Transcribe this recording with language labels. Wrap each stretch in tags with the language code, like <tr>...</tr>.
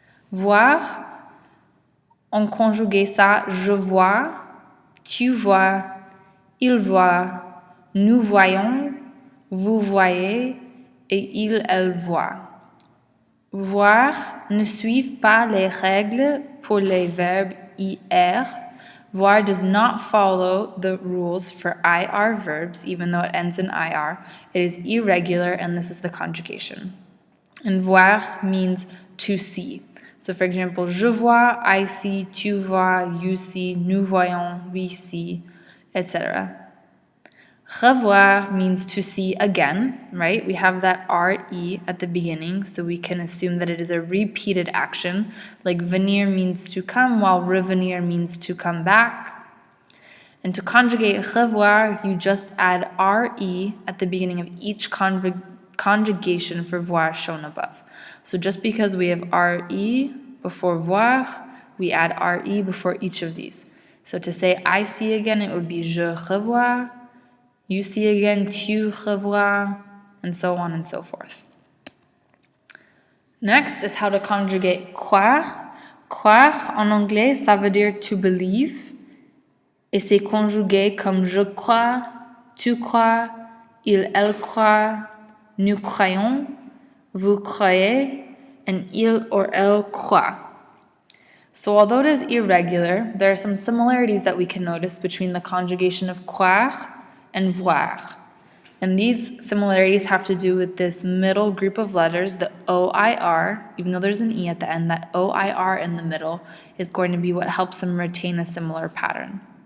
<fr>Voir, on conjugue ça je vois, tu vois, il voit, nous voyons, vous voyez et il, elle voit. Voir ne suit pas les règles pour les verbes IR.</fr> <en>Voir does not follow the rules for IR verbs, even though it ends in IR. It is irregular, and this is the conjugation. And voir means to see. So for example,</en> <fr>je vois,</fr> <en>I see,</en> <fr>tu vois,</fr> <en>you see,</en> <fr>nous voyons,</fr> <en>we see, etc. Revoir means to see again, right? We have that RE at the beginning, so we can assume that it is a repeated action. Like venir means to come, while revenir means to come back. And to conjugate revoir, you just add RE at the beginning of each conjugation for voir shown above. So just because we have RE before voir, we add RE before each of these. So to say I see again, it would be</en> <fr>je revois.</fr> <en>You see again,</en> <fr>tu revois,</fr> <en>and so on and so forth. Next is how to conjugate croire.</en> <fr>Croire en anglais, ça veut dire</fr> <en>to believe.</en> <fr>Et c'est conjugué comme je crois, tu crois, il, elle croit, nous croyons, vous croyez,</fr> <en>and</en> <fr>il or elle croit.</fr> <en>So although it is irregular, there are some similarities that we can notice between the conjugation of croire and voir. And these similarities have to do with this middle group of letters, the OIR, even though there's an E at the end, that OIR in the middle is going to be what helps them retain a similar pattern.</en>